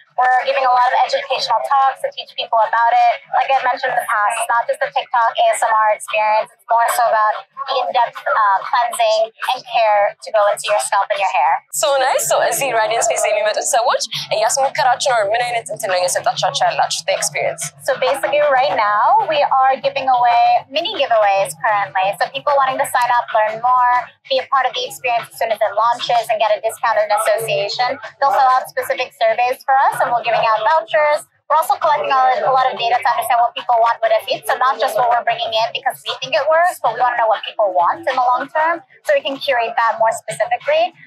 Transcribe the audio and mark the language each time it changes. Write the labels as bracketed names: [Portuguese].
[English] We're giving a lot of educational talks to teach people about it. Like I mentioned in the past, it's not just a TikTok ASMR experience. It's more so about the in-depth cleansing and care to go into your scalp and your hair. So nice. So as the Radiance Face [Amharic] የሚመጡት ሰዎች እያስሞከራችሁ ነው? ምን አይነት እንትን ነው እየሰጣችኋቸው ያላችሁ [English] the experience? So basically right now we are giving away mini giveaways currently. So people wanting to sign up, learn more, be a part of the experience as soon as it launches and get a discount in association. They'll fill out specific surveys for us and we're giving out vouchers. We're also collecting a lot of data to understand what people want with it. So not just what we're bringing in because we think it works, but we want to know what people want in the long term so we can curate that more specifically.